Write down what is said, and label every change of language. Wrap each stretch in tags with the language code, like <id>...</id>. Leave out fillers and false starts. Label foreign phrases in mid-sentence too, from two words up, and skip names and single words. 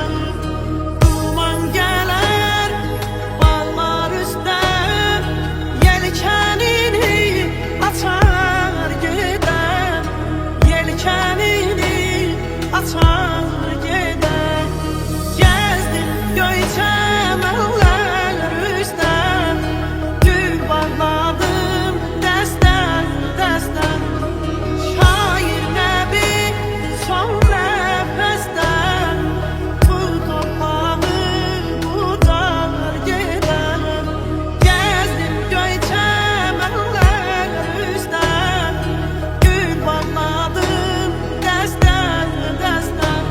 <tr>Duman gelir bağlar üstte, yelkenini açar gider, yelkenini açar gider. Gezdim göyçem eller üstte,</tr> <az>gül bağladım dəstən, dəstən. Şair nəbi son nəfəsdən, bu torpağı ucar gedər. Gəzdim göyçəm əllər üstdən, gül bağladım dəstən, dəstən.</az>